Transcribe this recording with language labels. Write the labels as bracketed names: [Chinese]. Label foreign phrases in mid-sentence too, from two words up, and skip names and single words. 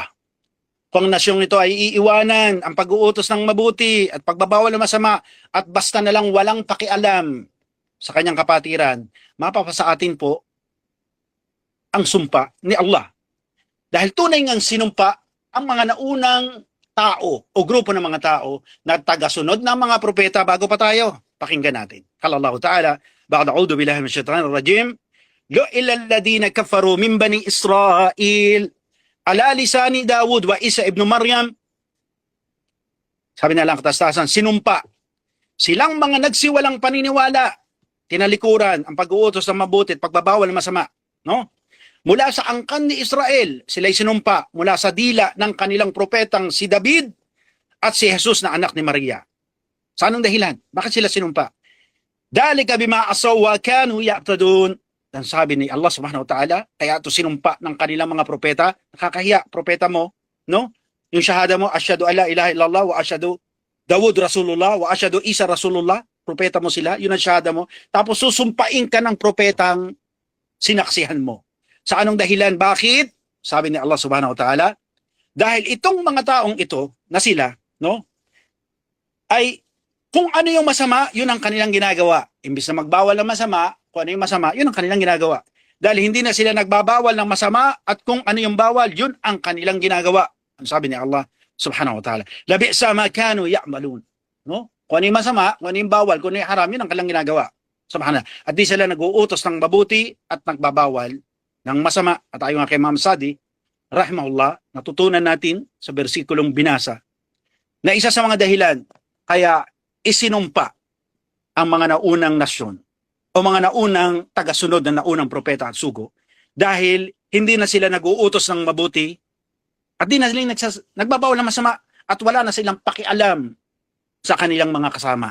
[Filipino] Kung ang nasyong ito ay iiwanan ang pag-uutos ng mabuti at pagbabawal ng masama at basta na lang walang pakialam sa kanyang kapatiran, mapapasa atin po ang sumpa ni Allah. Dahil tunay ngang sinumpa ang mga naunang tao o grupo ng mga tao na tagasunod ng mga propeta bago pa tayo. Pakinggan natin. [Arabic] قال الله تعالى، بعد أعوذ بالله من الشيطان الرجيم، لعن الذين كفروا من بني إسرائيل على لسان داوود وعيسى ابن مريم. [Filipino] Sabi na lang katastasan, sinumpa silang mga nagsiwalang paniniwala, tinalikuran ang pag-uutos ng mabuti at pagbabawal ng masama, no? Mula sa angkan ni Israel, sila'y sinumpa mula sa dila ng kanilang propetang si David at si Jesus na anak ni Maria. Sa anong dahilan? Bakit sila sinumpa? [Arabic] ذلك بما عصوا وكانوا يعتدون. [Filipino] Dan sabi ni Allah [Arabic] سبحانه وتعالى, [Filipino] kaya ito sinumpa ng kanilang mga propeta. Nakakahiya, propeta mo, no? Yung shahada mo, [Arabic] أشهد أن لا إله إلا الله وأشهد داوود رسول الله وأشهد عيسى رسول الله. [Filipino] Propeta mo sila, yun ang shahada mo. Tapos susumpain ka ng propetang sinaksihan mo. Sa anong dahilan? Bakit? Sabi ni Allah [Arabic] سبحانه وتعالى, [Filipino] dahil itong mga taong ito na sila, no, ay kung ano yung masama, yun ang kanilang ginagawa. Imbis na magbawal ng masama, kung ano yung masama, yun ang kanilang ginagawa. Dahil hindi na sila nagbabawal ng masama at kung ano yung bawal, yun ang kanilang ginagawa. Ang sabi ni Allah [Arabic] سبحانه وتعالى, لبئس ما كانوا يعملون. [Filipino] No? Kung ano yung masama, kung ano yung bawal, kung ano yung haram, yun ang kanilang ginagawa. Subhanallah. At di sila nag-uutos ng mabuti at nagbabawal ng masama. At ayon nga kay Imam Sadi, rahimahullah, natutunan natin sa bersikulong binasa na isa sa mga dahilan kaya isinumpa ang mga naunang nasyon o mga naunang tagasunod na naunang propeta at sugo dahil hindi na sila nag-uutos ng mabuti at di na sila nagbabawal ng masama at wala na silang pakialam sa kanilang mga kasama.